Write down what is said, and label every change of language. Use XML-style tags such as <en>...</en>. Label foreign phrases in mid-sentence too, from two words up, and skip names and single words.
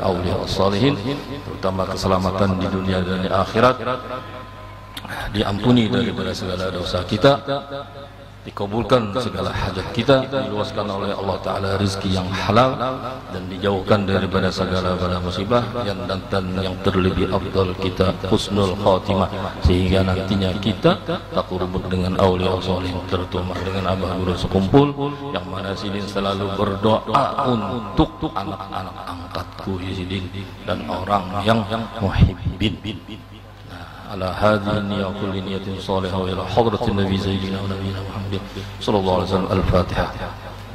<ar>أولياء الصالحين,</ar> <id>terutama keselamatan di dunia dan di akhirat, diampuni daripada segala dosa kita, dikabulkan segala hajat kita, diluaskan oleh Allah Ta'ala rezeki yang halal dan dijauhkan daripada segala bala musibah dan yang terlebih afdal kita</id> <ar>حسن الخاتمة</ar> <id>sehingga nantinya kita takurubuk dengan</id> <ar>أولياء صالح</ar> <id>terutama dengan Abah Guru Sekumpul yang mana sidin selalu berdoa untuk anak-anak angkatku sidin dan orang yang muhibbin.</id> <ar>على هذه النية وكل نية صالحة وإلى حضرة النبي سيدنا ونبينا محمد صلى الله عليه وسلم. الفاتحة.</ar>